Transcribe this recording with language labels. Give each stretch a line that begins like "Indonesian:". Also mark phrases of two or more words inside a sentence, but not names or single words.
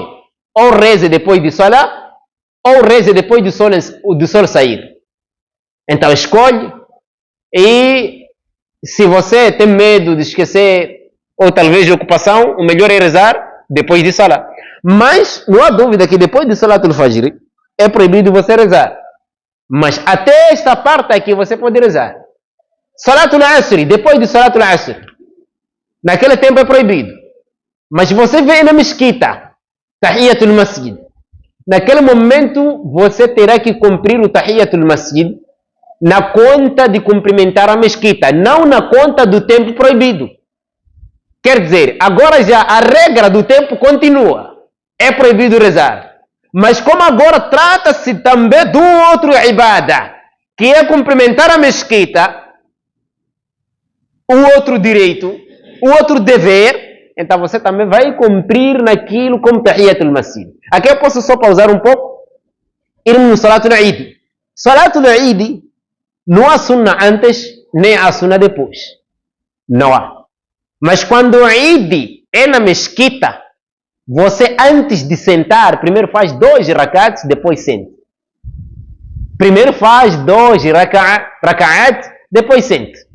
Portuguese: Ou reze depois de salah, ou reze depois do sol sair. Então escolhe. E se você tem medo de esquecer, ou talvez de ocupação, o melhor é rezar depois de salah. Mas não há dúvida que depois de
Arabic: صلاة الفجر
Portuguese: é proibido você rezar. Mas até esta parte aqui você pode rezar.
Arabic: صلاة العصر,
Portuguese: depois de
Arabic: صلاة العصر,
Portuguese: naquele tempo é proibido. Mas você vem na mesquita,
Arabic: تحية المسجد.
Portuguese: Naquele momento você terá que cumprir o
Arabic: تحية المسجد
Portuguese: na conta de cumprimentar a mesquita, não na conta do tempo proibido. Quer dizer, agora já a regra do tempo continua. É proibido rezar. Mas como agora trata-se também do outro ibada, que é cumprimentar a mesquita, o outro direito, o outro dever, então você também vai cumprir naquilo como
Arabic: تحية المسجد.
Portuguese: Aqui eu posso só pausar um pouco e ir no
Arabic: صلاة العيد. صلاة العيد
Portuguese: não há sunnah antes, nem há sunnah depois. Não há. Mas quando o eid é na mesquita, você antes de sentar, primeiro faz 2 rakats, depois senta. Primeiro faz 2 rakats, depois senta.